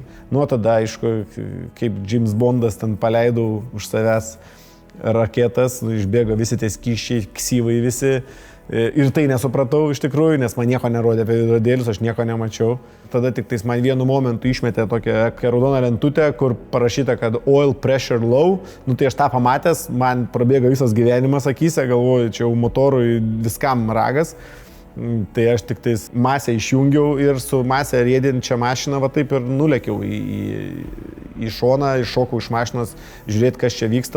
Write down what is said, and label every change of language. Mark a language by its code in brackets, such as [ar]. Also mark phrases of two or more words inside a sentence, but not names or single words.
[lt] Nuo tada, aišku, kaip James Bondas ten paleidau už savęs raketas, išbėgo visi tie skyščiai, ksyvai visi. Ir tai nesupratau iš tikrųjų, nes man nieko nerodė apie veidrodėlius, aš nieko nemačiau. Tada tik tais man vienu momentu išmetė tokią raudoną lentutę, kur parašyta, kad [en] oil pressure low. [lt] Tai aš tą pamatęs, man prabėgo visas gyvenimas akyse, galvoju, čia jau motorui viskam ragas. Tai aš tik tais masę išjungiau ir su masę riedinčią mašiną taip ir nulekiau į šoną, iššokau iš mašinos, žiūrėti, kas čia vyksta.